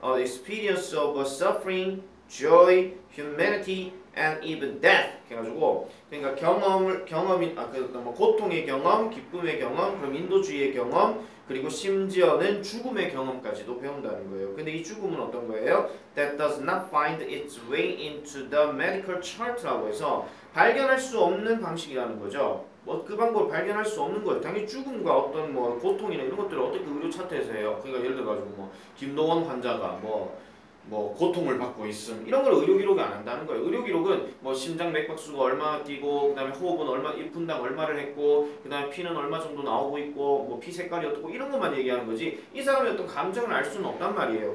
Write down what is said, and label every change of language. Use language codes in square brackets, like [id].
[en] experience of suffering, joy, humanity, and even death [ko] 해가지고 그러니까 경험이 뭐 고통의 경험, 기쁨의 경험, 그럼 인도주의의 경험, 그리고 심지어는 죽음의 경험까지도 배운다는 거예요. 근데 이 죽음은 어떤 거예요? [en] That does not find its way into the medical chart [ko] 라고 해서 발견할 수 없는 방식이라는 거죠. 뭐 그 방법을 발견할 수 없는 거예요. 당연히 죽음과 어떤 뭐 고통이나 이런 것들을 어떻게 의료 차트에서 해요. 그러니까 예를 들어 가지고 뭐 김동원 환자가 뭐 고통을 받고 있음 이런 걸 의료 기록이 안 한다는 거예요. 의료 기록은 뭐 심장 맥박수가 얼마 뛰고 그다음에 호흡은 얼마 1분당 얼마를 했고 그다음에 피는 얼마 정도 나오고 있고 뭐 피 색깔이 어떻고 이런 것만 얘기하는 거지 이 사람의 어떤 감정을 알 수는 없단 말이에요.